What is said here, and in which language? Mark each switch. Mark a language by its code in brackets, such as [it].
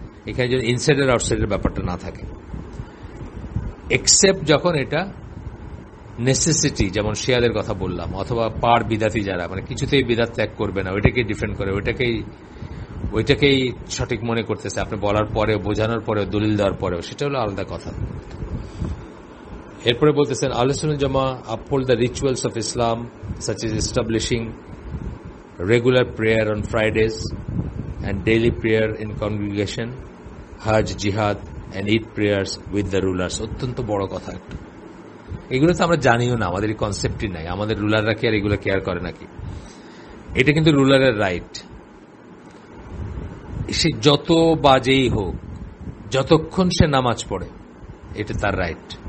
[bn] এখানে যদি ইনসাইডার আউটসাইডের ব্যাপারটা না থাকে, এক্সেপ্ট যখন এটা নেসেসিটি, যেমন শিয়াদের কথা বললাম, অথবা পার বিদাতি যারা মানে কিছুতেই বিদাত ত্যাগ করবে না, ওইটাকেই ডিফেন্ড করে, ওইটাকেই সঠিক মনে করতেছে, আপনি বলার পরেও, বোঝানোর পরেও, দলিল দেওয়ার পরেও, সেটা হলো আলাদা কথা। এরপরে বলতেছেন [en] আহলে সুন্নাহ জামা uphold the rituals of Islam such as establishing regular prayer on Fridays and daily prayer in congregation, Hajj, Jihad and Eid prayers with the rulers। [bn] অত্যন্ত বড় কথা একটা, এগুলো তো আমরা জানিও না, আমাদের এই কনসেপ্টই নাই, আমাদের রুলাররা কি আর এগুলো কেয়ার করে নাকি? এটা কিন্তু রুলারের রাইট, সে যত বাজেই হোক, যতক্ষণ সে নামাজ পড়ে, এটা তার রাইট।